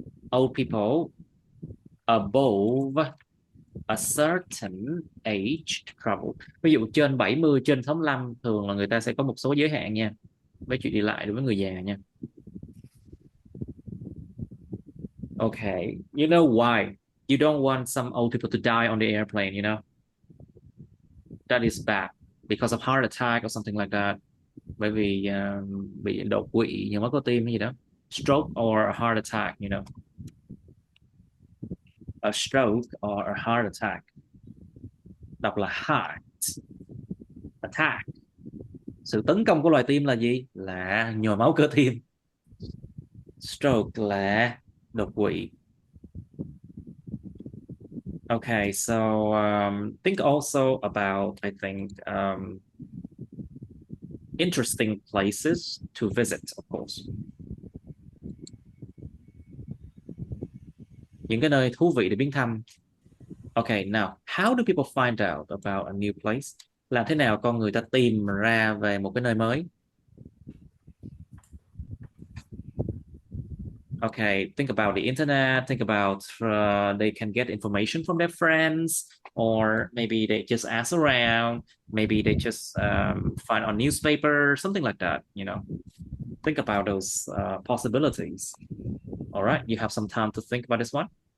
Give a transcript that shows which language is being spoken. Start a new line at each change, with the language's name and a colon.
English: old people above a certain age travel.
Vietnamese: Ví dụ trên 70, trên 65 thường là người ta sẽ có một số giới hạn nha, với chuyện đi lại đối với người già nha.
English: Okay, you know why? You don't want some old people to die on the airplane, you know? That is bad because of heart attack or something like that.
Vietnamese: Bởi vì bị đột quỵ, nhồi máu cơ tim hay gì đó.
English: Stroke or a heart attack, you know? A stroke or a heart attack.
Vietnamese: Đọc là
English: heart attack.
Vietnamese: Sự tấn công của loài tim là gì? Là nhồi máu cơ tim. Stroke là đột quỵ.
English: Okay, so think also about, I think, interesting places to visit, of course.
Vietnamese: Những cái nơi thú vị để viếng thăm.
English: Okay, now, how do people find out about a new place?
Vietnamese: Làm thế nào con người ta tìm ra về một cái nơi mới?
English: Okay, think about the internet, think about they can get information from their friends, or maybe they just ask around, maybe they just find on newspaper, something like that, you know. Think about those possibilities. All right, you have some time to think about this one.